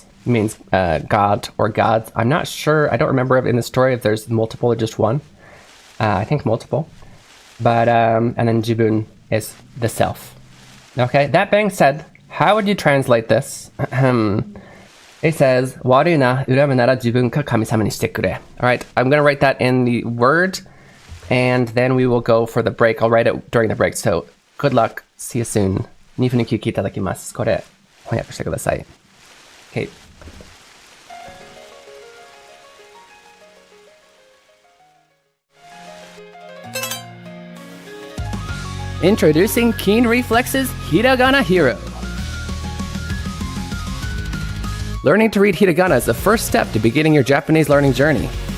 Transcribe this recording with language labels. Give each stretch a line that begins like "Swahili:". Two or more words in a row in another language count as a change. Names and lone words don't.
English: It means God or gods. I'm not sure. I don't remember in the story if there's multiple or just one. I think multiple. But, and then jibun is the self. Okay, that being said, how would you translate this? It says,
Japanese: 悪な 恨むなら 自分か 神様にしてくれ.
English: Alright, I'm going to write that in the word, and then we will go for the break. I'll write it during the break, so good luck. See you soon.
Japanese: 2 分の休憩いただきます。これ、翻訳してください。Okay.
English: Introducing Keen Reflex's Hiragana Hero. Learning to read hiragana is the first step to beginning your Japanese learning journey.